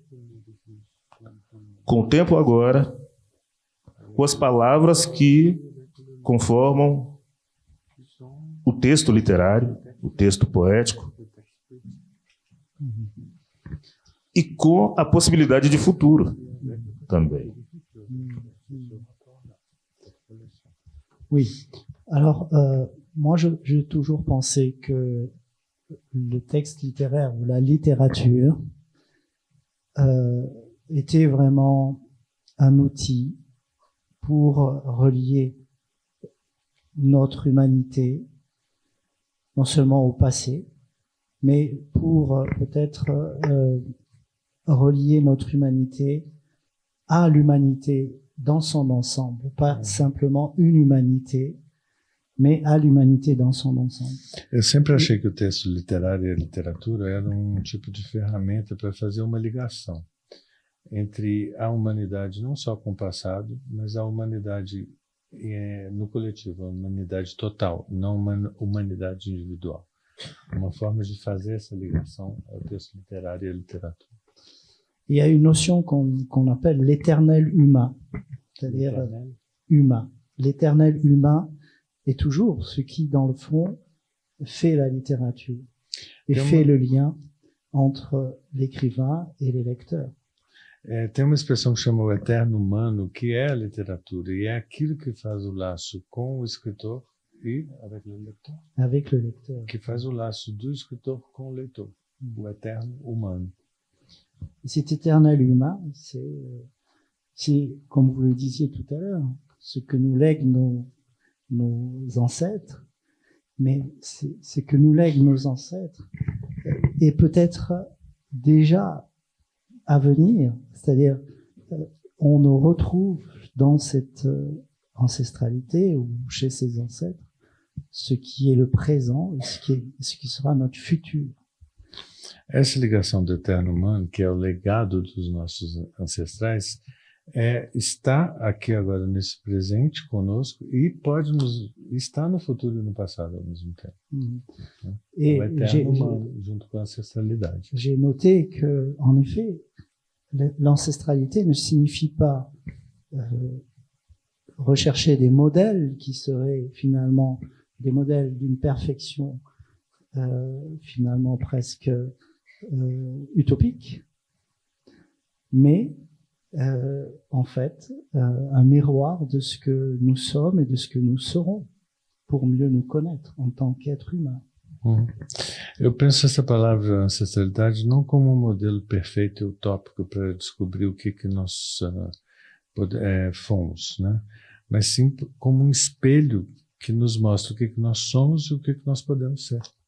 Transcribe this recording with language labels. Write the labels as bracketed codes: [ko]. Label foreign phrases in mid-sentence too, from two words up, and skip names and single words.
[pt] com o tempo agora, com as palavras que conformam o texto literário, o texto poético, e com a possibilidade de futuro também. [fr] Oui. Alors, moi, j'ai toujours pensé que le texte littéraire ou la littérature était vraiment un outil pour relier notre humanité, non seulement au passé, mais pour peut-être relier notre humanité à l'humanité dans son ensemble, pas simplement une humanité, mais à l'humanité dans son ensemble. [pt] Eu sempre achei que o texto literário e a literatura eram um tipo de ferramenta para fazer uma ligação entre a humanidade, não só com o passado, mas a humanidade no coletivo, a humanidade total, não uma humanidade individual. Uma forma de fazer essa ligação é o texto literário e a literatura. [fr] Il y a une notion qu'on appelle l'éternel humain, c'est-à-dire humain. L'éternel humain est toujours ce qui, dans le fond, fait la littérature et fait le lien entre l'écrivain et les lecteurs. [pt] Tem uma expressão que chama o eterno humano, que é a literatura, e é aquilo que faz o laço com o escritor e [fr] avec le lecteur. [pt] Que faz o laço do escritor com o leitor, o eterno humano. [fr] Et cet éternel humain, c'est, comme vous le disiez tout à l'heure, ce que nous lèguent nos ancêtres, mais ce que nous lèguent nos ancêtres est peut-être déjà à venir, c'est-à-dire on nous retrouve dans cette ancestralité ou chez ses ancêtres ce qui est le présent et ce qui sera notre futur. [pt] Essa ligação do eterno humano, que é o legado dos nossos ancestrais, está aqui agora nesse presente conosco e pode estar no futuro e no passado ao mesmo tempo. [fr] Et [pt] o eterno humano junto com a ancestralidade. [fr] J'ai noté que, en effet, l'ancestralité ne signifie pas rechercher des modèles qui seraient finalement des modèles d'une perfection finalement presque utopique, mais en fait un miroir de ce que nous sommes et de ce que nous serons pour mieux nous connaître en tant qu'être humain. [pt] Eu penso essa palavra ancestralidade não como um modelo perfeito e utópico para descobrir o que nós fomos, né? Mas sim como um espelho que nos mostra o que nós somos e o que nós podemos ser.